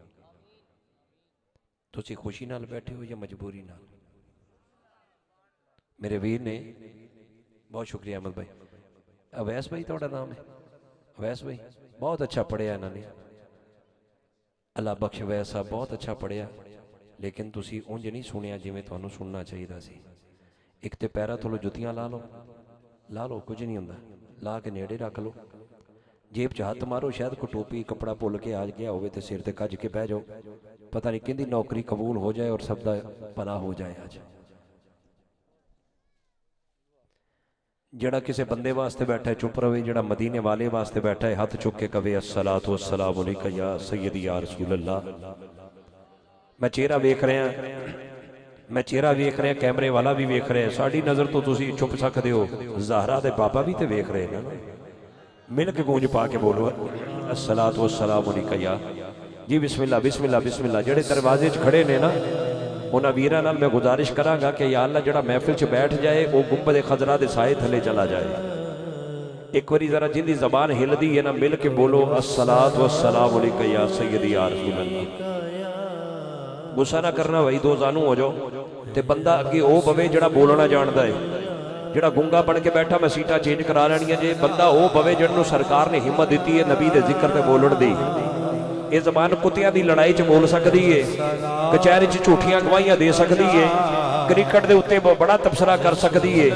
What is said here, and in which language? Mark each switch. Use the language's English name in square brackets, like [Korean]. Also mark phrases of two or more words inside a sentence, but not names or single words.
[Punjabi] تسی خوشی نال بیٹھے ہو یا مجبوری نال? میرے ویر نے بہت شکریہ احمد بھائی. اویس بھائی تھوڑا نام ہے؟ اویس بھائی بہت اچھا پڑھیا انہاں نے، اللہ بخش اویس صاحب بہت اچھا پڑھیا، لیکن تسی انج نہیں سنیا جیویں تہانوں سننا چاہیدا سی. اک تو پیرا تھوڑو جتیاں لا لو کجھ نہیں ہوندا، لا کے نیڑے رکھ لو، جیب چ ہتھ مارو، شاید کو ٹوپی کپڑا بھل کے آ گیا ہو تو سر تے کج کے بہہ جاؤ، پتا نہیں کیہدی نوکری قبول ہو جائے اور سبکا بھلا ہو جائے. اج جیہڑا کسے بندے واسطے بیٹھا ہے چپ رہے، جیہڑا مدینے والے واسطے بیٹھا ہے ہتھ چک کے کہوے [Arabic] الصلاة والسلام عليك يا سيدي يا رسول الله. [Punjabi] میں چہرہ ویکھ رہا، کیمرے والا وی ویکھ رہا ہے، ساڈی نظر توں تسی چھپ سکدے ہو، زہرا دے بابا وی تو ویکھ رہے ہیں نا. مل کے گونج پا کے بولو [Arabic] الصلاة والسلام عليك يا [Punjabi] جی [Arabic] بسم الله بسم الله بسم الله. [Punjabi] جیہڑے دروازے چ کھڑے نے نا انہاں نے ویر نال میں گزارش کراں گا کہ یا اللہ جیہڑا محفل چ بیٹھ جائے او گنبد خضرا دے سائے تھلے چلا جائے. اک واری ذرا جیہدی زبان ہلدی ہے نا، مل کے بولو [Arabic] الصلاة والسلام عليك يا سيدي يا رسول الله. [Punjabi] غصہ نا کرنا بھائی، دو زانو ہو جاؤ تے بندہ اگے او بہوے جیہڑا بولنا جاندا ہے. جیہڑا گونگا بن کے بیٹھا میں سیٹاں چینج کرا لینیاں جے، بندہ او بہوے جنہاں نوں سرکار نے ہمت دتی ہے نبی دے ذکر تے بولن دی. اے زبان کتیاں دی لڑائی چ بول سکدی ہے، کچہری چ جھوٹیاں گواہیاں دے سکدی ہے، کرکٹ دے اتے وڈا تبصرہ کر سکدی ہے.